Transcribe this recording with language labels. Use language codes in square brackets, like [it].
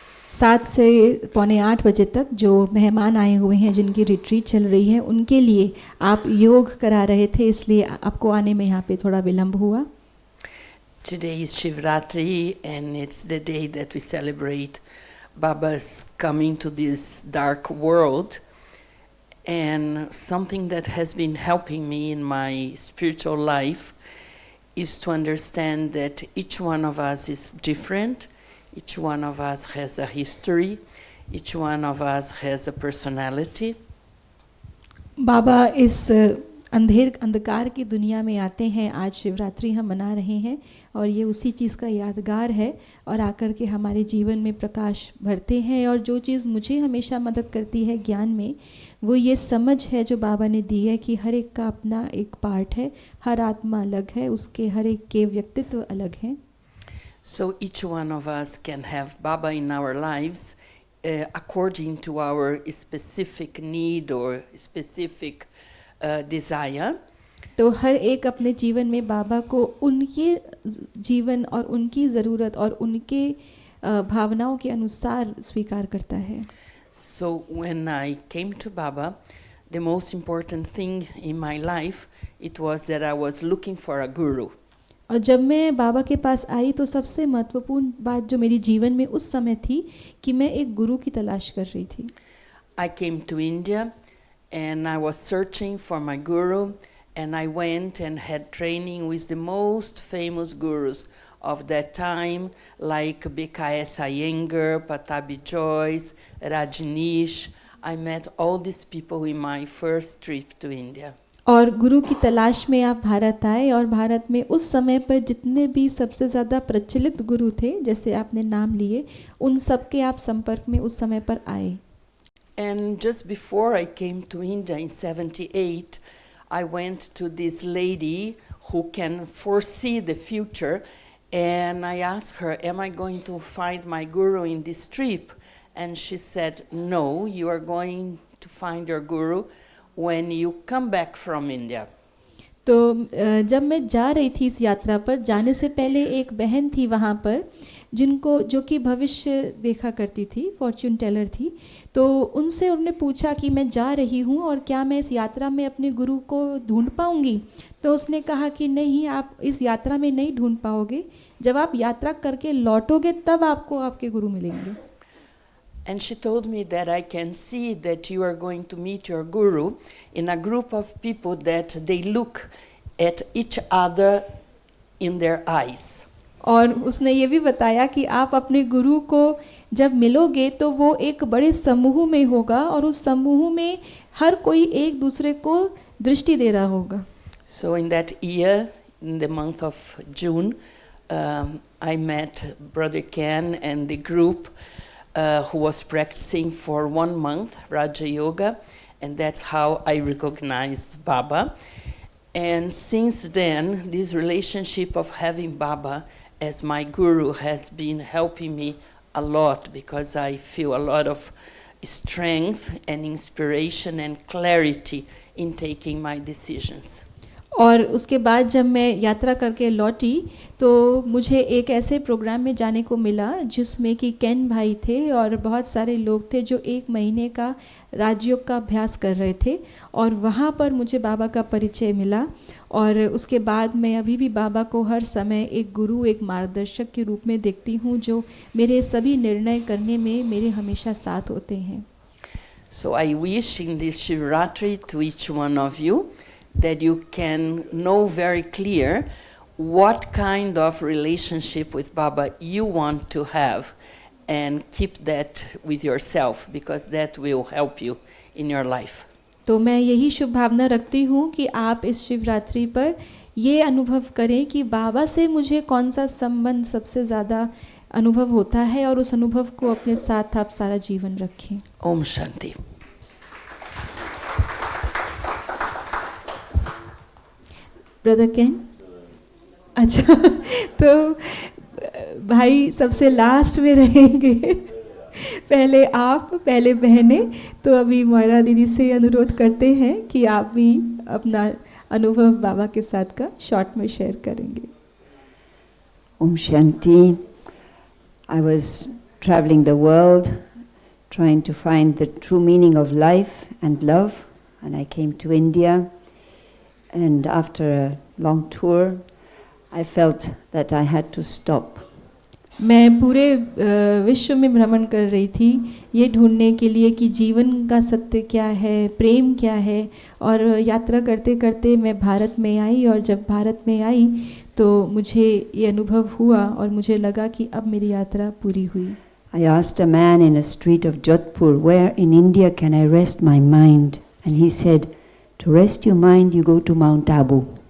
[hi] 7 से 7:45 बजे तक जो मेहमान आए हुए हैं, जिनकी रिट्रीट चल रही है, उनके लिए आप योग करा रहे थे, इसलिए आपको आने में यहाँ पे थोड़ा विलम्ब हुआ. [en] Today is Shivratri and it's the day that we celebrate Baba's coming to this dark world. And something that has been helping me in my spiritual life is to understand that each one of us is different, each one of us has a history, each one of us has a personality. [hi] बाबा इस अंधकार की दुनिया में आते हैं. आज शिवरात्रि हम मना रहे हैं और ये उसी चीज़ का यादगार है, और आकर के हमारे जीवन में प्रकाश भरते हैं. और जो चीज़ मुझे हमेशा मदद करती है ज्ञान में, वो ये समझ है जो बाबा ने दी है कि हर एक का अपना एक पार्ट है, हर आत्मा अलग है, उसके हर एक के व्यक्तित्व अलग हैं. [en] So each one of us can have Baba in our lives according to our specific need or specific desire. [hi] तो हर एक अपने जीवन में बाबा को उनके जीवन और उनकी ज़रूरत और उनके भावनाओं के अनुसार स्वीकार करता है. [en] So when I came to Baba, the most important thing in my life, it was that I was looking for a guru. [hi] और जब मैं बाबा के पास आई तो सबसे महत्वपूर्ण बात जो मेरे जीवन में उस समय थी कि मैं एक गुरु की तलाश कर रही थी. [en] I came to India and I was searching for my guru, and I went and had training with the most famous gurus of that time, like BKS Iyengar, Patabi Joyce, Rajneesh. I met all these people in my first trip to India. [hi] और गुरु की तलाश में आप भारत आए, और भारत में उस समय पर जितने भी सबसे ज़्यादा प्रचलित गुरु थे, जैसे आपने नाम लिए, उन सब के आप संपर्क में उस समय पर आए. [en] And just before I came to India in 78, I went to this lady who can foresee the future, and I asked her, am I going to find my guru in this trip? And she said, no, you are going to find your guru when you come back from India. [hi] तो जब मैं जा रही थी इस यात्रा पर, जाने से पहले एक बहन थी वहाँ पर जो कि भविष्य देखा करती थी, फॉर्च्यून टेलर थी. तो उनसे उन्होंने पूछा कि मैं जा रही हूँ और क्या मैं इस यात्रा में अपने गुरु को ढूंढ पाऊँगी. तो उसने कहा कि नहीं, आप इस यात्रा में नहीं ढूंढ पाओगे, जब आप यात्रा करके लौटोगे तब आपको आपके गुरु मिलेंगे. [en] And she told me that I can see that you are going to meet your guru in a group of people that they look at each other in their eyes. [hi] और उसने ये भी बताया कि आप अपने गुरु को जब मिलोगे तो वो एक बड़े समूह में होगा, और उस समूह में हर कोई एक दूसरे को दृष्टि दे रहा होगा. [en] So in that year, in the month of June, I met Brother Ken and the group who was practicing for 1 month Raja Yoga, and that's how I recognized Baba. And since then, this relationship of having Baba as my guru has been helping me a lot, because I feel a lot of strength and inspiration and clarity in taking my decisions. [hi] और उसके बाद जब मैं यात्रा करके लौटी तो मुझे एक ऐसे प्रोग्राम में जाने को मिला जिसमें कि केन भाई थे और बहुत सारे लोग थे जो 1 महीने का राजयोग का अभ्यास कर रहे थे, और वहाँ पर मुझे बाबा का परिचय मिला. और उसके बाद मैं अभी भी बाबा को हर समय एक गुरु, एक मार्गदर्शक के रूप में देखती हूँ, जो मेरे सभी निर्णय करने में मेरे हमेशा साथ होते हैं. [en] So I wish in this Shivratri to each one of you that you can know very clear what kind of relationship with Baba you want to have, and keep that with yourself, because that will help you in your life. [hi] तो मैं यही शुभ भावना रखती हूँ कि आप इस शिवरात्रि पर ये अनुभव करें कि बाबा से मुझे कौन सा संबंध सबसे ज़्यादा अनुभव होता है, और उस अनुभव को अपने साथ आप सारा जीवन रखें। Om Shanti. ब्रदर कैन, अच्छा तो भाई सबसे लास्ट में रहेंगे, पहले आप, पहले बहनें। तो अभी मोयरा दीदी से अनुरोध करते हैं कि आप भी अपना अनुभव बाबा के साथ का शॉर्ट में शेयर करेंगे। Om Shanti. [en] I was traveling the world trying to find the true meaning of life and love, and I came to India, and after a long tour I felt that I had to stop. [hi] मैं पूरे विश्व में भ्रमण कर रही थी ये ढूंढने के लिए कि जीवन का सत्य क्या है, प्रेम क्या है, और यात्रा करते करते मैं भारत में आई, और जब भारत में आई तो मुझे ये अनुभव हुआ और मुझे लगा कि अब मेरी यात्रा पूरी हुई। [en] I asked a man in a street of Jodhpur, where in India can I rest my mind? And he said, to rest your mind you go to Mount Abu.